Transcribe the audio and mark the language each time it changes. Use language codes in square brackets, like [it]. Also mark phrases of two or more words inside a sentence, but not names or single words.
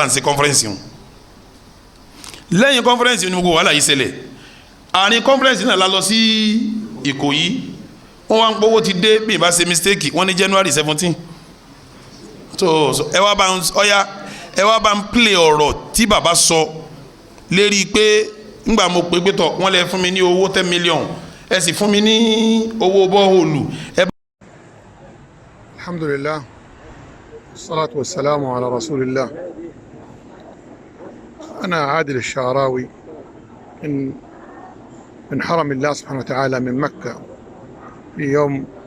[yo] ń ṣe conference yìí lẹ́yìn conference yìí ni gbogbo wàhálà yìí ṣẹlẹ̀ àárín conference náà la lọ sí Ìkòyí wọ́n wá ń pọ́wọ́ ti dé bí ìbá ṣe mistake wọ́n ní January 17 so ẹ wá bá ń play ọ̀rọ̀ tí baba sọ lérí pé ńgbà mo pé tọ̀ wọ́n lè fún mi ní owó 10 million ẹ sì fún mi ní owó bọ́ọ̀lù. [ar] الحمد لله الصلاة والسلام على رسول الله أنا عادل الشعراوي من حرم الله سبحانه وتعالى من مكة في يوم